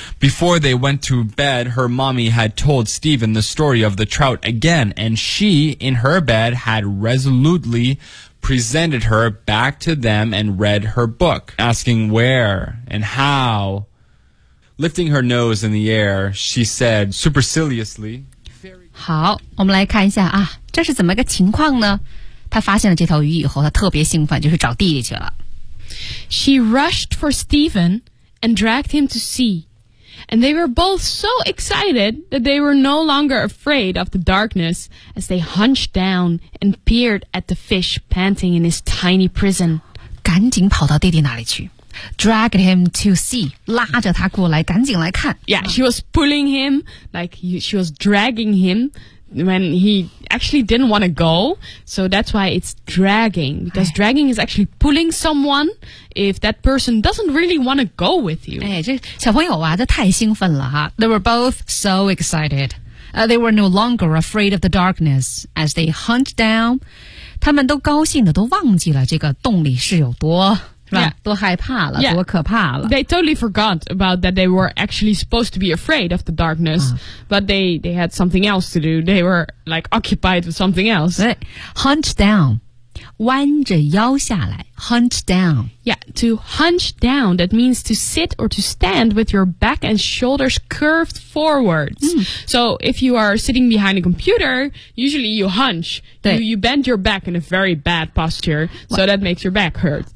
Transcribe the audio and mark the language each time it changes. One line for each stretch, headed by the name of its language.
English: Before they went to bed, her mommy had told Stephen the story of the trout again, and she, in her bed, had resolutely presented her back to them and read her book, asking where and how. Lifting her nose in the air, she said superciliously,
Chinese: 好，我们来看一下啊，这是怎么个情况呢？他发现了这条鱼以后，他特别兴奋，就去找弟弟去了。
English: She rushed for Stephen and dragged him to sea. And they were both so excited that they were no longer afraid of the darkness as they hunched down and peered at the fish panting in his tiny prison.
Chinese: 赶紧跑到弟弟那里去。
English: Dragged him to sea,
Chinese: 拉着他过来，赶紧来看。
English: Yeah, she was pulling him, like she was dragging him. When he actually didn't want to go, so that's why it's dragging, because dragging is actually pulling someone if that person doesn't really want to go with you.
Chinese: 哎，这小朋友啊，这太兴奋了哈。
English: They were both so excited. They were no longer afraid of the darkness as they hunched down.
Chinese: 他们都高兴的都忘记了这个洞里是有多
English: Yeah.
Chinese: 多害怕了
English: yeah.
Chinese: 多可怕了
English: They totally forgot about that they were actually supposed to be afraid of the darkness、But they had something else to do They were like occupied with something else Hunch down
Chinese: 弯着腰下来
English: Hunch down Yeah, to hunch down That means to sit or to stand with your back and shoulders curved forwards、So if you are sitting behind a computer Usually you hunch You bend your back in a very bad posture So that makes your back hurt